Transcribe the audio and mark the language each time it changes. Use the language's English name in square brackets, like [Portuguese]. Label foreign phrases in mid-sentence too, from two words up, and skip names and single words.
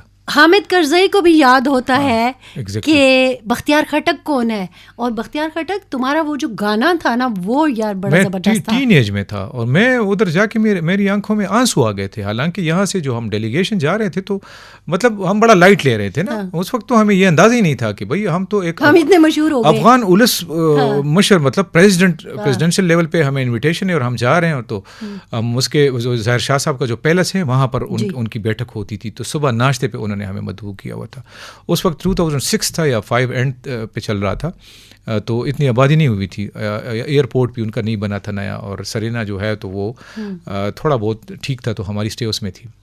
[Urdu] حامد کرزئی کو بھی یاد ہوتا ہے کہ بختیار خٹک کون ہے, اور بختیار خٹک تمہارا وہ جو گانا تھا نا وہ یار بڑا زبردست تھا. ٹین ایج میں تھا اور میں ادھر جا کے میری آنکھوں میں آنسو آ گئے تھے. حالانکہ یہاں سے جو ہم ڈیلیگیشن جا رہے تھے تو مطلب ہم بڑا لائٹ لے رہے تھے نا, اس وقت تو ہمیں یہ اندازہ ہی نہیں تھا کہ بھائی ہم تو ایک اتنے مشہور ہو گئے, [Pashto] افغان اولس مشر [Urdu] مطلب [English] presidential level [Urdu] پہ ہمیں انویٹیشن ہے اور ہم جا رہے ہیں. تو اس کے ظاہر شاہ صاحب کا جو پیلس ہے وہاں پر ان کی بیٹھک ہوتی تھی, تو صبح ناشتے پہ انہوں نے ہمیں مدعو کیا ہوا تھا. اس وقت 2006 تھا یا 5 اینڈ پہ چل رہا تھا, تو اتنی آبادی نہیں ہوئی تھی, ایئرپورٹ بھی ان کا نہیں بنا تھا نیا, اور سرینا جو ہے تو وہ تھوڑا بہت ٹھیک تھا, تو ہماری اسٹے اس میں تھی.